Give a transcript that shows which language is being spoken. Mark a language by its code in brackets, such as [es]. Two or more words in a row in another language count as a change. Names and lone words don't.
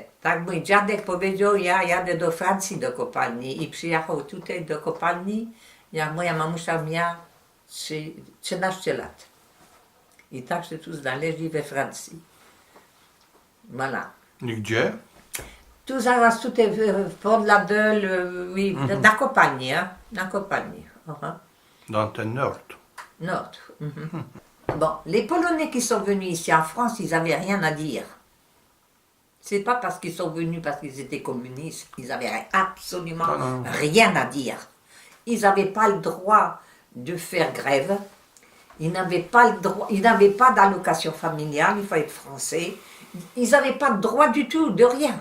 [pl] Tak mój dziadek powiedział, ja jadę do Francji do kopalni i przyjechał tutaj do kopalni, jak moja mamusia miała 13 lat. I tak się tu znaleźli we Francji. [fr] Voilà. [pl] Gdzie? Tu zaraz tutaj w Port-la-Belle, oui, na kopalni, hein? Na kopalni. [fr] Dans le nord. Nord. Bon, les Polonais qui sont venus ici en France, ils n'avaient rien à dire. C'est pas parce qu'ils sont venus parce qu'ils étaient communistes, ils n'avaient absolument rien à dire. Ils n'avaient pas le droit de faire grève, ils n'avaient pas le droit, ils n'avaient pas d'allocation familiale, il faut être français, ils n'avaient pas de droit du tout, de rien.